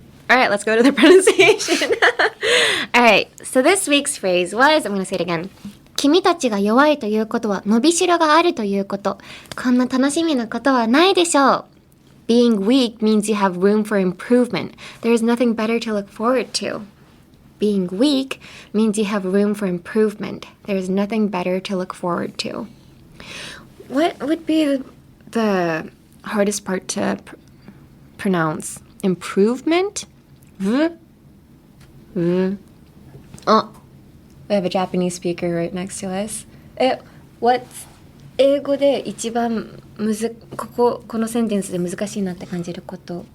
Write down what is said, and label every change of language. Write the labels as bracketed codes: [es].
[en] All right, let's go to the pronunciation. All right, so this week's phrase was, I'm going to say it again. [ja] 君たちが弱いということは伸びしろがあるということ。こんな楽しみなことはないでしょう。 [en] Being weak means you have room for improvement. There is nothing better to look forward to. Being weak means you have room for improvement. There is nothing better to look forward to. What would be the hardest part to pronounce? Improvement? Oh, we have a Japanese speaker right next to us. What's [ja] 英語で一番このセンテンスで難しいなって感じること。